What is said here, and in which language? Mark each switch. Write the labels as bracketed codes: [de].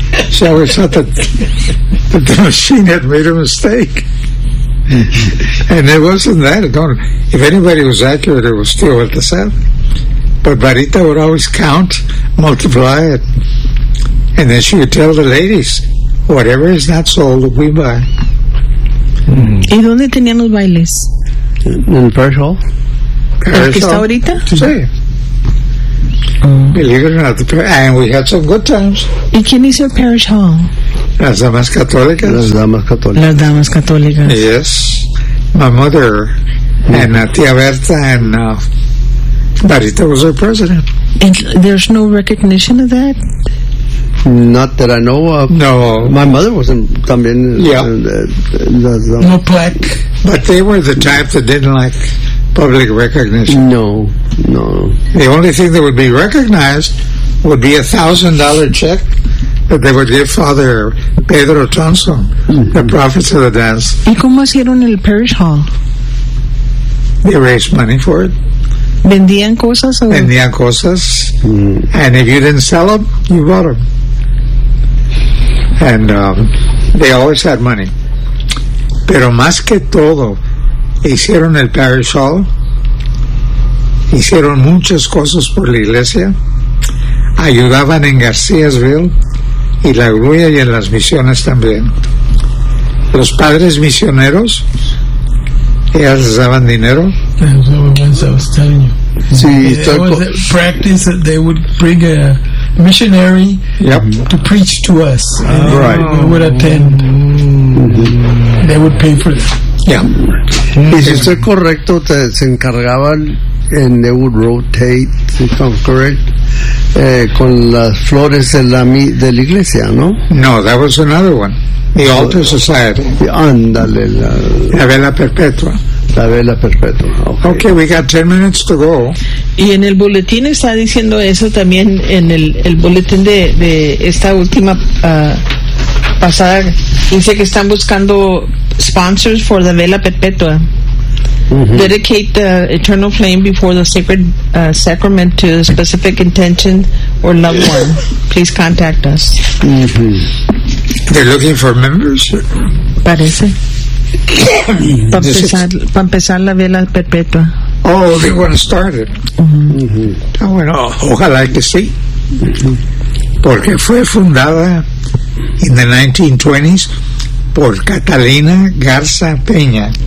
[en] She always thought that the machine had made a mistake. And it wasn't that. Don't, if anybody was accurate, it was still at the South. But Barita would always count, multiply it. And then she would tell the ladies, whatever is not sold, we buy. [es] ¿Y dónde tenían los bailes? En Parish Hall. ¿El que está ahorita? Sí. [en] Believe it or not, and we had some good times. [es] ¿Y quién hizo el Parish Hall? Las damas católicas. Las damas católicas. Las damas católicas. [en] Yes. My mother and Tía Berta and Barita was our president. And there's no recognition of that? Not that I know of. No. My mother was in, [es] también. [en] Yeah. No plaque. But they were the type that didn't like public recognition. No, no. The only thing that would be recognized would be $1,000 check that they would give Father Pedro Thompson, the prophet of the dance. [es] ¿Y cómo hicieron el Parish Hall? [en] They raised money for it. [es] ¿Vendían cosas? O? Vendían cosas. Mm. [en] And if you didn't sell them, you bought them. And they always had money. [es] Pero más que todo, hicieron el Parish Hall. Hicieron muchas cosas por la iglesia. Ayudaban en Garcíasville y la Gruya y en las misiones también. Los padres misioneros, ellas les daban dinero. [en] That's what I was telling you. [es] Sí, [en] it was a practice that they would bring a missionary to preach to us. And we would attend. They would pay for that. Yeah. [es] Y si estoy correcto, te, se encargaban, [en] and they would rotate, if I'm correct, [es] con las flores de la, de la iglesia, ¿no? [en] No, that was another one. The altar society. [es] Ándale. La, la vela perpetua. La vela perpetua. Okay. [en] Okay, we got 10 minutes to go. [es] Y en el boletín está diciendo eso también, en el boletín de esta última pasada, dice que están buscando sponsors [en] for the [es] vela perpetua. Mm-hmm. [en] Dedicate the eternal flame before the sacred sacrament to a specific intention or loved one. Please contact us. Mm-hmm. They're looking for members? [es] Parece. Para empezar la vela perpetua. [en] Oh, they want to start it. Mm-hmm. [es] Oh, bueno, ojalá que sí. Mm-hmm. Porque fue fundada [en] in the 1920s [es] por Catalina Garza Peña.